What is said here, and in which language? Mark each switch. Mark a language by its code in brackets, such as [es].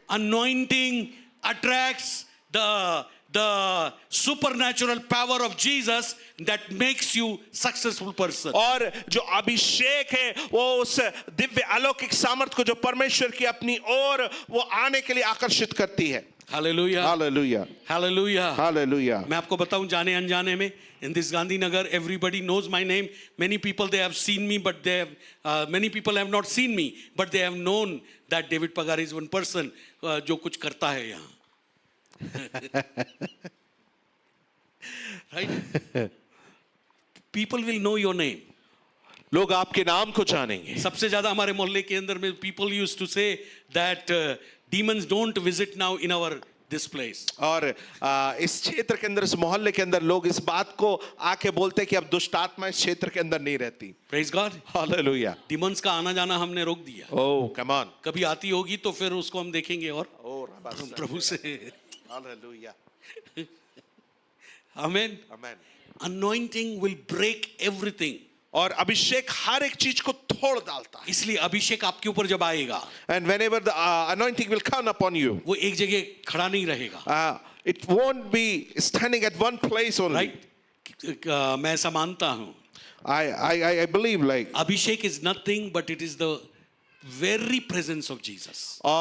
[en] Anointing attracts the supernatural power of Jesus that makes you successful person. [hi] और जो अभिषेक है वो उस दिव्य अलौकिक सामर्थ को जो परमेश्वर की अपनी ओर वो आने के लिए आकर्षित करती है। [en] Hallelujah. Hallelujah. Hallelujah. Hallelujah. [hi] मैं आपको बताऊं, जाने अनजाने में [en] in this Gandhinagar everybody knows my name. Many people they have seen me, but they have many people have not seen me, but they have known that David Pagar is one person [hi] जो कुछ करता है यहाँ। [en] Right? People will know your name. [hi] लोग आपके नाम को जानेंगे। सबसे ज्यादा हमारे मोहल्ले के अंदर में [en] people used to say that demons don't visit now in our this place. [hi] और इस क्षेत्र के अंदर, इस मोहल्ले के अंदर लोग इस बात को आके बोलते हैं कि अब दुष्ट आत्मा इस क्षेत्र के अंदर नहीं रहती। [en] Praise God. Hallelujah. [hi] Demons का आना जाना हमने रोक दिया। [en] Oh, come on. [hi] कभी आती होगी तो फिर उसको हम देखेंगे और [en] Oh, [hi] प्रभु से। [en] Hallelujah. Amen. Amen. Anointing will break everything. [hi] और अभिषेक हर एक चीज को तोड़ डालता है। इसलिए अभिषेक आपके ऊपर जब आएगा, [en] And whenever the anointing will come upon you, [hi] वो एक जगह खड़ा नहीं रहेगा। [en] it won't be standing at one place only. [hi] Right? मैं ऐसा मानता हूँ। [en] I believe like abhishek is nothing but it is the very presence of Jesus.